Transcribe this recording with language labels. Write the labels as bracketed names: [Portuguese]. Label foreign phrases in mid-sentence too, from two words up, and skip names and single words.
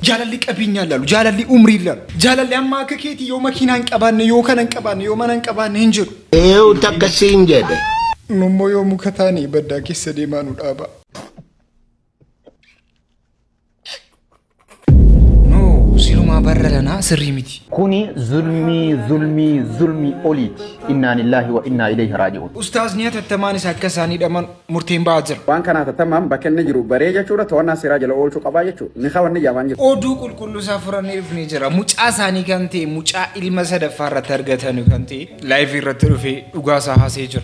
[Oromo] Jaalalli qabeenya ilaalu, jaalalli umrii ilaalu, jaalalli amma akka keetii yoo makiinaa hin qabaanne, yoo kana hin qabaanne, yoo mana hin qabaanne hin jiru. Takka siin jedhe. Nummoo yoo muka taane baddaa keessa deemaa nu dhaaba. Siluma barra lana sirrii miti. Kuni zulmii oliiti. [Arabic] إنا لله وإنا إليه راجعون. [Oromo] Ustaazni hatattamaan isa akka isaanii dhaman murteen ba'aa jira. Waan kana hatattamaan bakka inni jiru baree jechuudha to'annaa seeraa jala oolchuu qabaa jechuudha. Ni kawanni jaamaan jiru. Oduu qulqulluu isaa furannee dhufnee jira. Mucaa isaanii kan ta'e mucaa ilma sadaffaa irratti argatan kan ta'e laayif irratti dhufee dhugaa isaa haasee jira.